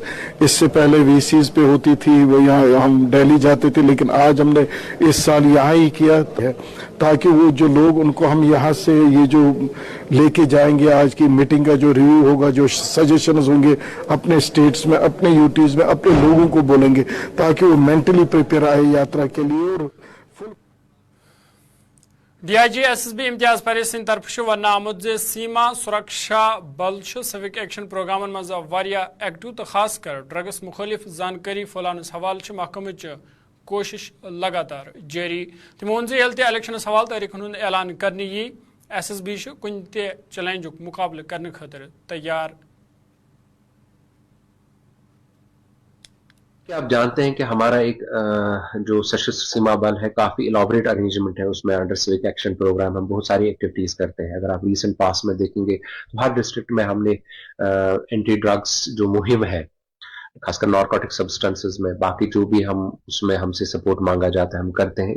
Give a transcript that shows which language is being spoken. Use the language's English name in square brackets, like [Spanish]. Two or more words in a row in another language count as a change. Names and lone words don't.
[Hindi] इससे पहले वीसीज पे होती थी, वो यहाँ हम दिल्ली जाते थे, लेकिन आज हमने इस साल यहाँ ही किया है ताकि वो जो लोग उनको हम यहाँ से ये जो लेके जाएंगे, आज की मीटिंग का जो रिव्यू होगा, जो सजेशंस होंगे अपने स्टेट्स में, अपने यूटीज में, अपने लोगों को बोलेंगे ताकि वो [English] mentally prepare [Hindi] आए यात्रा के लिए। और [Kashmiri] डीआईजी एसएसबी इम्तियाज परेश सिंह तरफ वन आमुद सीमा सुरक्षा बल [English] civic action [Kashmiri] प्रोग्रामन मज वारिया एक्टिव तो खास कर ड्रग्स मुखालिफ जानकारी फैलानस हवाल महकम कोशिश लगातार जारी। तमो वोन यल इलेक्शन हवाल तारीखन हुंद ऐलान करने यी एसएसबी कुन ते चैलेंजुक मुकाबले करने खातिर तैयार। [Hindi] क्या आप जानते हैं कि हमारा एक जो सशस्त्र सीमा बल है, काफी [English] elaborate arrangement [Hindi] है उसमें। [English] under civic action programme [Hindi] हम बहुत सारी एक्टिविटीज करते हैं। अगर आप [English] recent past [Hindi] में देखेंगे तो हर डिस्ट्रिक्ट में हमने [English] anti drugs [Hindi] जो मुहिम है, खासकर [English] narcotic substances [Hindi] में, बाकी जो भी हम उसमें हमसे सपोर्ट मांगा जाता है हम करते हैं।